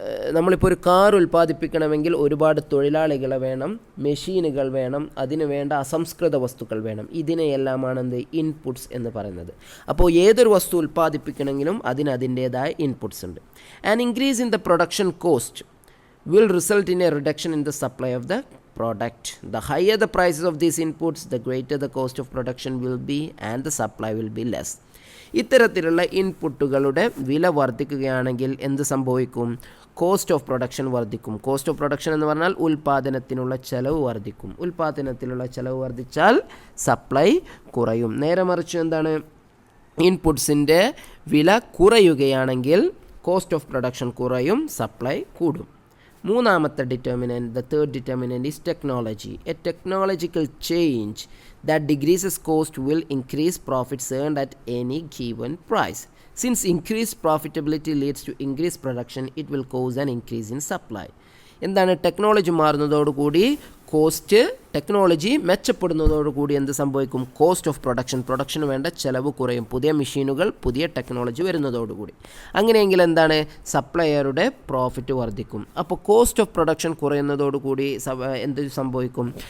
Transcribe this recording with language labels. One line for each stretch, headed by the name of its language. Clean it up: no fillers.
Malayalam: നമ്മളിപ്പോൾ ഒരു കാർ ഉൽപ്പാദിപ്പിക്കണമെങ്കിൽ ഒരുപാട് തൊഴിലാളികളെ വേണം, മെഷീനുകൾ വേണം, അതിന് വേണ്ട അസംസ്കൃത വസ്തുക്കൾ വേണം. ഇതിനെയെല്ലാമാണ് എന്ത്? ഇൻപുട്സ് എന്ന് പറയുന്നത്. അപ്പോൾ ഏതൊരു വസ്തു ഉൽപ്പാദിപ്പിക്കണമെങ്കിലും അതിന് അതിൻ്റേതായ ഇൻപുട്സ് ഉണ്ട്.
English: An increase in the production cost will result in a reduction in the supply of the product. The higher the prices of these inputs, the greater the cost of production will be and the supply will be less.
Malayalam: ഇത്തരത്തിലുള്ള ഇൻപുട്ടുകളുടെ വില വർദ്ധിക്കുകയാണെങ്കിൽ എന്ത് സംഭവിക്കും? Cost of production വർദ്ധിക്കും. Cost of production എന്ന് പറഞ്ഞാൽ ഉൽപ്പാദനത്തിനുള്ള ചെലവ് വർദ്ധിക്കും. ഉൽപ്പാദനത്തിലുള്ള ചെലവ് വർദ്ധിച്ചാൽ സപ്ലൈ കുറയും. നേരെ മറിച്ച് എന്താണ്? ഇൻപുട്സിൻ്റെ വില കുറയുകയാണെങ്കിൽ കോസ്റ്റ് ഓഫ് പ്രൊഡക്ഷൻ കുറയും, സപ്ലൈ കൂടും. മൂന്നാമത്തെ determinant,
English: The third determinant is technology. A technological change that decreases cost will increase profits earned at any given price. Since increased profitability leads to increased production, it will cause an increase in supply.
Malayalam: എന്താണ്? Technology മാറുന്നതോടുകൂടി cost, technology മെച്ചപ്പെടുന്നതോടുകൂടി എന്ത് സംഭവിക്കും? Cost of production വേണ്ട ചിലവ് കുറയും. പുതിയ മെഷീനുകൾ, പുതിയ technology വരുന്നതോടുകൂടി. അങ്ങനെയെങ്കിൽ എന്താണ്? സപ്ലയറുടെ പ്രോഫിറ്റ് വർദ്ധിക്കും. അപ്പോൾ കോസ്റ്റ് ഓഫ് പ്രൊഡക്ഷൻ കുറയുന്നതോടുകൂടി എന്ത് സംഭവിക്കും?